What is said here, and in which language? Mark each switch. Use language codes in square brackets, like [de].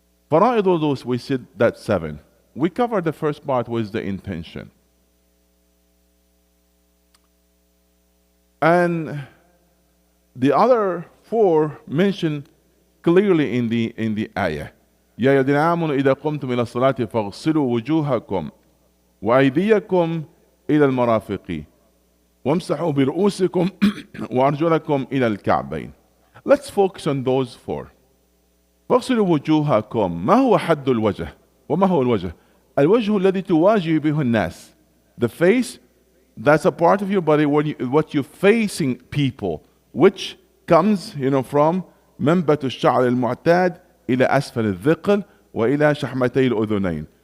[en] Fara'id, all those, we said that 7. We covered the first part was the intention. And the other 4 mentioned clearly in the ayah. [ar] يا الذين آمنوا إذا قمتم إلى الصلاة فاغسلوا وجوهكم وأيديكم إلى المرافق وامسحوا برؤوسكم وأرجلكم إلى الكعبين. [en] Let's focus on those 4. [ar] فاغسلوا وجوهكم. ما هو حد الوجه؟ وما هو الوجه؟ الوجه الذي تواجه به الناس. [en] The face, that's a part of your body what you're facing people, which comes from [ar] منبت الشعر المعتاد إلى أسفل الذقن وإلى شحمتي الأذنين.